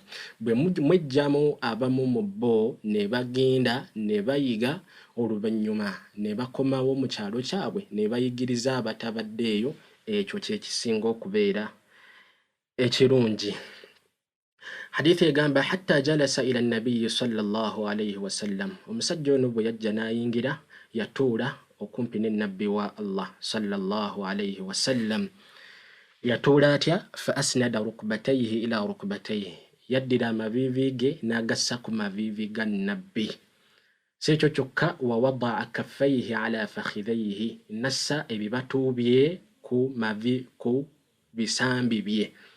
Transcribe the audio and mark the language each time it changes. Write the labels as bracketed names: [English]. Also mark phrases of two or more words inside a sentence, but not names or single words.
[Ganda] Bwe mwejjamu abamu mu bo ne bagenda ne bayiga, oluvannyuma ne bakomawo mu kyalo kyabwe ne bayigiriza abatabaddeeyo, ekyo kye kisinga okubeera ekirungi. Hadithi egamba [Arabic] حتى جلس إلى النبي صلى الله عليه وسلم. [Ganda] Omusajja ono bwe yajja n'ayingira yatuula okumpi ne nabbi wa Allah [Arabic] صلى الله عليه وسلم. [Ganda] Yatuula atya? [Arabic] فأسند ركبتيه إلى ركبتيه. [Ganda] Yaddira amaviivi ge n'agassa ku maviivi ga nabbi. Si ekyo kyokka, [Arabic] ووضع كفيه على فخذيه. [Ganda] Nassa ebibatu bye ku bisambi bye.